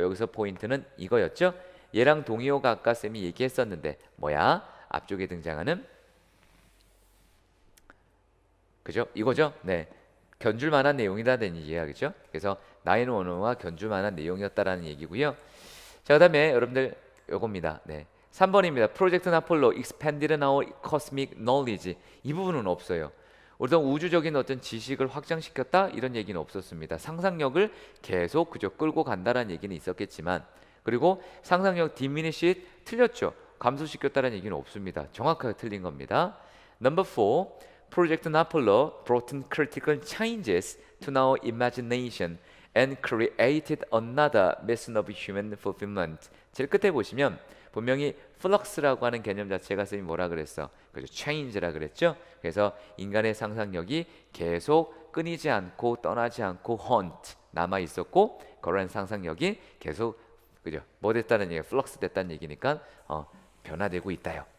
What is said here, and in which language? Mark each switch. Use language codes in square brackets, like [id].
[ko] 여기서 포인트는 이거였죠. 얘랑 동의어가 아까 쌤이 얘기했었는데 뭐야? 앞쪽에 등장하는 그죠? 이거죠? 네. 견줄 만한 내용이라는 얘기야. 그죠? 그래서 911와 견줄 만한 내용이었다라는 얘기고요. 자, 그다음에 여러분들 요겁니다. 네. 3번입니다. [en] 프로젝트 아폴로 expanded our cosmic knowledge. [ko] 이 부분은 없어요. 어떤 우주적인 어떤 지식을 확장시켰다 이런 얘기는 없었습니다. 상상력을 계속 그저 끌고 간다라는 얘기는 있었겠지만, 그리고 상상력 diminish 틀렸죠. 감소시켰다는 얘기는 없습니다. 정확하게 틀린 겁니다. 넘버 4. [en] Project Apollo brought in critical changes to our imagination and created another mission of human fulfillment. [ko] 제일 끝에 보시면 분명히 flux라고 하는 개념 자체가 선생님이 뭐라 그랬어? 그죠? change라 그랬죠? 그래서 인간의 상상력이 계속 끊이지 않고 떠나지 않고 haunt 남아 있었고 그런 상상력이 계속 그죠? 뭐 됐다는 얘기가 플럭스 됐다는 얘기니까 변화되고 있다요.